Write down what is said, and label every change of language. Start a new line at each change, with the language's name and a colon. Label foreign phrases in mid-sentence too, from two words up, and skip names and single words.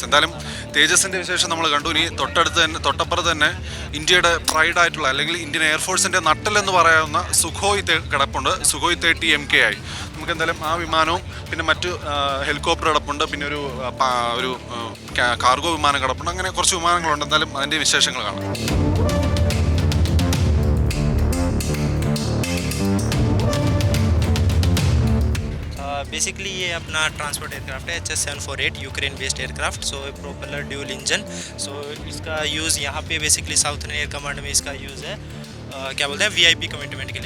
Malayalam: എന്തായാലും തേജസിൻ്റെ വിശേഷം നമ്മൾ കണ്ടു. ഇനി തൊട്ടപ്പുറത്ത് തന്നെ ഇന്ത്യയുടെ പ്രൈഡായിട്ടുള്ള, അല്ലെങ്കിൽ ഇന്ത്യൻ എയർഫോഴ്സിൻ്റെ നട്ടലെന്ന് പറയാവുന്ന സുഖോയ് കിടപ്പുണ്ട്. സുഖോയ് 30 MKI. നമുക്ക് എന്തായാലും ആ വിമാനവും പിന്നെ മറ്റു ഹെലികോപ്റ്റർ കിടപ്പുണ്ട്, പിന്നെ ഒരു കാർഗോ വിമാനം കിടപ്പുണ്ട്. അങ്ങനെ കുറച്ച് വിമാനങ്ങളുണ്ട്. എന്തായാലും അതിൻ്റെ വിശേഷങ്ങൾ കാണാം.
Hindi: बेसिकली ये अपना
English: transport aircraft
Hindi: है HS-748 यूक्रेन
English: based aircraft. so propeller dual engine.
Hindi: सो इसका यूज़ यहाँ पे बेसिकली साउथर्न एयर कमांड में इसका यूज़ है क्या बोलते हैं
English: VIP commitment
Hindi: के लिए.